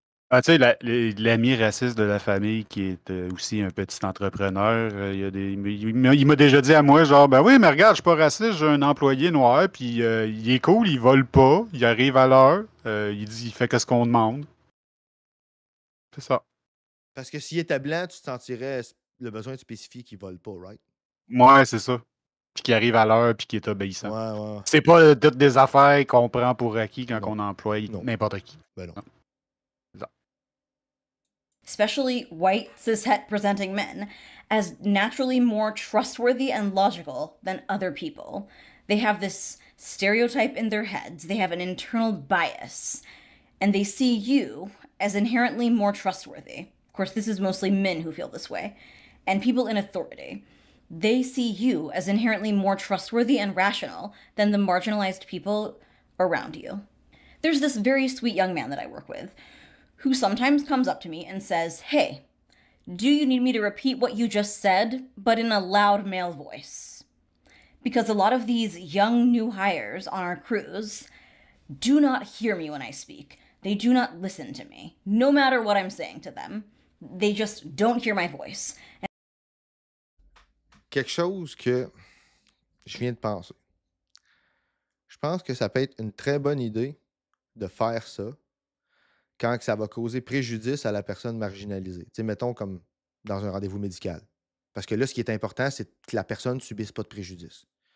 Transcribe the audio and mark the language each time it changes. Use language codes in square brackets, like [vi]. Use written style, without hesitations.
[fr] Ah, tu sais, l'ami raciste de la famille qui est aussi un petit entrepreneur, il m'a déjà dit à moi, genre, ben oui, mais regarde, je suis pas raciste, j'ai un employé noir, puis il est cool, il vole pas, il arrive à l'heure, il dit, il fait ce qu'on demande. C'est ça. Parce que s'il était blanc, tu te sentirais le besoin de spécifier qu'il vole pas, [en] right? [fr] Ouais, c'est ça. Puis qui arrive à l'heure, puis qui est obéissant. Ouais, ouais. C'est pas toutes des affaires qu'on prend pour acquis quand Non. on emploie Non. n'importe qui. Ben non. C'est ça. [en] Especially white cishet presenting men, as naturally more trustworthy and logical than other people. They have this stereotype in their heads, they have an internal bias, and they see you as inherently more trustworthy. Of course, this is mostly men who feel this way, and people in authority. They see you as inherently more trustworthy and rational than the marginalized people around you. There's this very sweet young man that I work with who sometimes comes up to me and says, "Hey, do you need me to repeat what you just said, but in a loud male voice?" Because a lot of these young new hires on our crews do not hear me when I speak. They do not listen to me, no matter what I'm saying to them. They just don't hear my voice. [fr] Quelque chose que je viens de penser. Je pense que ça peut être une très bonne idée de faire ça quand que ça va causer préjudice à la personne marginalisée. Tu sais, mettons comme dans un rendez-vous médical. Parce que là, ce qui est important, c'est que la personne ne subisse pas de préjudice.